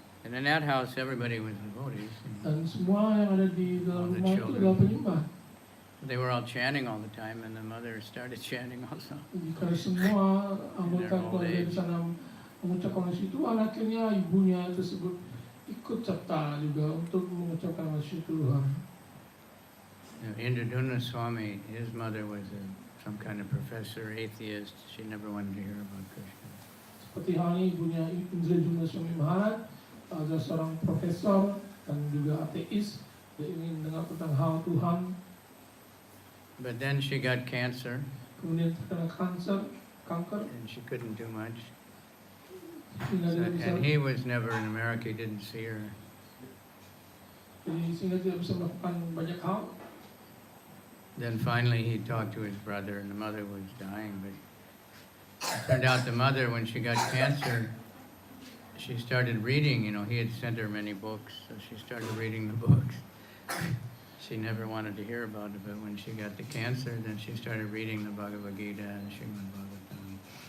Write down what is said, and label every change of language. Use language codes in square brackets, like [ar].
[en] And in that house, everybody was devotees. [id] Dan semua yang ada di dalam rumah itu adalah penyembah. [en] They were all chanting all the time, and the mother started chanting also. [id] Jika semua anggota keluarga di sana mengucapkan itu, akhirnya ibunya tersebut ikut serta juga untuk mengucapkan wasiat Tuhan. [en] Indraduna Swami, his mother was some kind of professor, atheist. She never wanted to hear about Krishna. [id] Seperti halnya ibunya Indrajuna Swami Maharaj, adalah seorang profesor dan juga ateis, dia ingin mendengar tentang hal Tuhan. [en] But then she got cancer, [id] Kemudian terkena kanker, [en] and she couldn't do much. [id] sehingga dia bisa, [en] And he was never in America, he didn't see her. [id] jadi sehingga tidak bisa melakukan banyak hal. [en] Then finally he talked to his brother, and the mother was dying. But it turned out the mother, when she got cancer, she started reading. He had sent her many books, so she started reading the books. She never wanted to hear about it, but when she got the cancer, then she started reading the Bhagavad Gita and Srimad Bhagavatam.